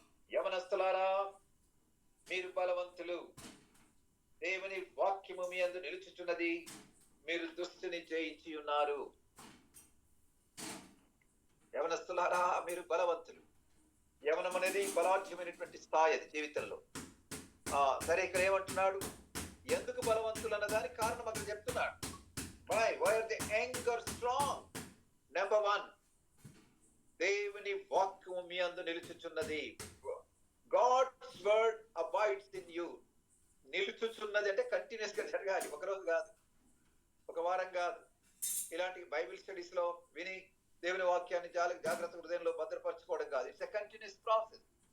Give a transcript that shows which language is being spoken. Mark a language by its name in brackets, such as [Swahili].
[Telugu] యవనస్తులారా, మీరు బలవంతులు, దేవుని వాక్యము మీ యందు నిలుచుచున్నది, మీరు దుష్టుని జయించి ఉన్నారు. యవనస్తులారా, మీరు బలవంతులు. యవనం అనేది బలాఢ్యమైనటువంటి స్థాయి అది జీవితంలో. సరే, ఇక్కడ ఏమంటున్నాడు? ఎందుకు బలవంతులు అన్నదానికి కారణం అక్కడ చెప్తున్నాడు. [English] Why are the anger strong? [Telugu] Number 1, దేవుని వాక్యము మీ యందు నిలుచుచున్నది. [English] God's word abides in you. [Telugu] నిలుచుచున్నది అంటే కంటిన్యూస్ గా జరగాలి, ఒక రోజు కాదు, ఒక వారం కాదు. ఇలాంటి బైబిల్ స్టడీస్ లో విని దేవుని వాక్యాన్ని జాగ్రత్త హృదయంలో భద్రపరచుకోవడం కాదు. [English] It's a continuous process.